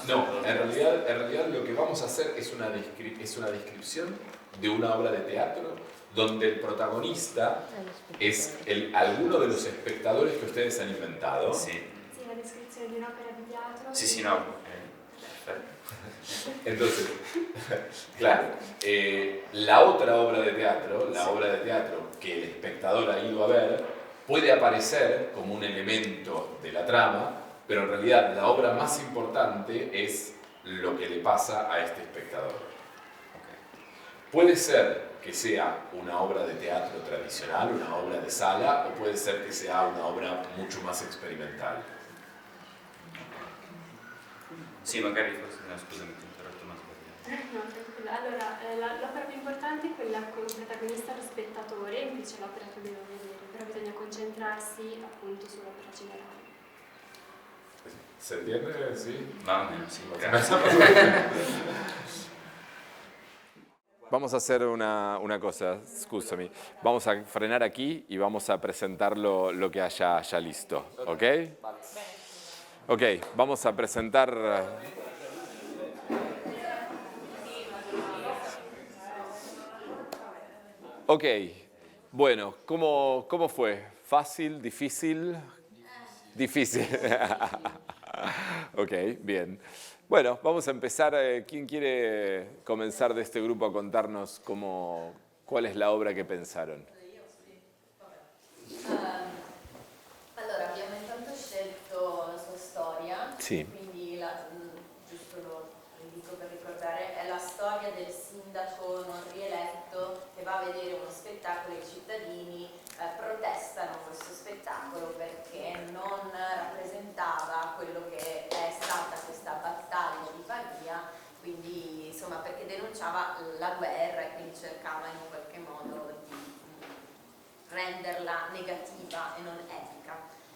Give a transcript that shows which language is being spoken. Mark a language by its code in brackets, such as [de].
[es] No, en realidad lo que vamos a hacer es una descripción de una obra de teatro donde el protagonista es alguno de los espectadores que ustedes han inventado. Sí. [it] Sì, la descrizione di un'opera di teatro. [es] Sí, no, [it] perfetto. [es] Entonces, claro, la otra obra de teatro, la obra de teatro que el espectador ha ido a ver, puede aparecer como un elemento de la trama, pero en realidad la obra más importante es lo que le pasa a este espectador. Puede ser que sea una obra de teatro tradicional, una obra de sala, o puede ser que sea una obra mucho más experimental. [it] Sì, magari forse, no, scusami, ti ho interrotto, ma sbagliato. No, tranquilla. Allora, l'opera più importante è quella con il protagonista lo spettatore, invece l'opera che dobbiamo vedere, però bisogna concentrarsi appunto sull'opera generale. [es] ¿Se entiende? ¿Sí? Más o menos, sí. Vamos a hacer una cosa, [it] scusami. [es] Vamos a frenar aquí y vamos a presentar lo que haya ya listo, ¿ok? Ok, vamos a presentar... Ok, bueno, ¿cómo fue? ¿Fácil? ¿Difícil? Difícil. Ok, bien. Bueno, vamos a empezar. ¿Quién quiere comenzar de este grupo a contarnos cuál es la obra que pensaron? [it] Allora, abbiamo intanto scelto la sua storia, Sì. quindi giusto lo ridico per ricordare, è la storia del sindaco non rieletto che va a vedere uno spettacolo e i cittadini protestano questo spettacolo perché non rappresentava quello che è stata questa battaglia di Pavia, quindi insomma perché denunciava la guerra e quindi cercava in qualche modo di renderla negativa e non etica.